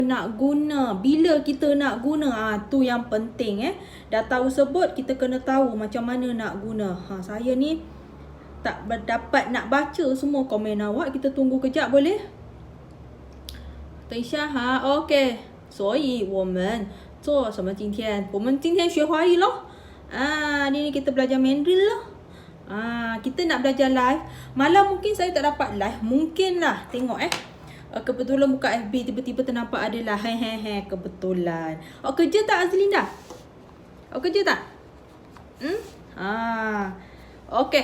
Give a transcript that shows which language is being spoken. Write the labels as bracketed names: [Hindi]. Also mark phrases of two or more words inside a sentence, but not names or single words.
[Malay] nak guna, bila kita nak guna, tu yang penting Dah tahu sebut, kita kena tahu macam mana nak guna. Saya ni tak dapat nak baca semua komen awak. Kita tunggu kejap boleh? [Chinese] 等一下哈 OK 所以我们做什么今天？我们今天学华语咯。 [Malay] Ni kita belajar Mandarin lah. Kita nak belajar live. Malam mungkin saya tak dapat live. Mungkin lah. Tengok kebetulan buka FB tiba-tiba ternampak ada lah. Kebetulan. Kerja tak Azlinda? Kerja tak? Okay.